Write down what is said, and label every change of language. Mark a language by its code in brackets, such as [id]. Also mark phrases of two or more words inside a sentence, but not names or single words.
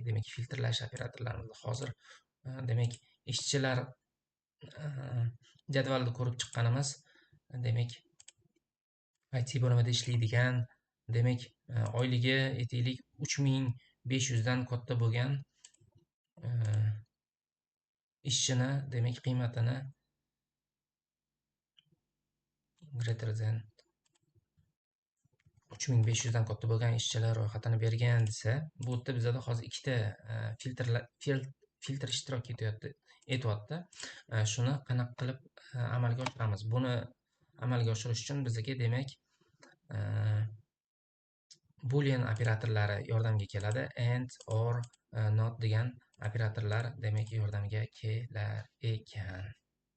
[uz] Demak, filtrlash operatorlarimizni hozir demak ishchilar jadvalda ko'rib chiqqanimiz, demak IT bo'limida ishlaydigan, demak oyligi aytaylik 3500 dan katta bo'lgan ishchini, demak qiymatini [en] greater than [uz] 3500 dan katta bo'lgan ishchilar ro'yxatini bergan desa, bu yerda bizada hozir ikkita filtr ishtirok etyapti. Shuni qanaqa qilib amalga oshiramiz? Buni amalga oshirish uchun bizga demak boolean operatorlari yordamga keladi. [en] And, or, not [uz] degan operatorlar demak yordamga kelar ekan.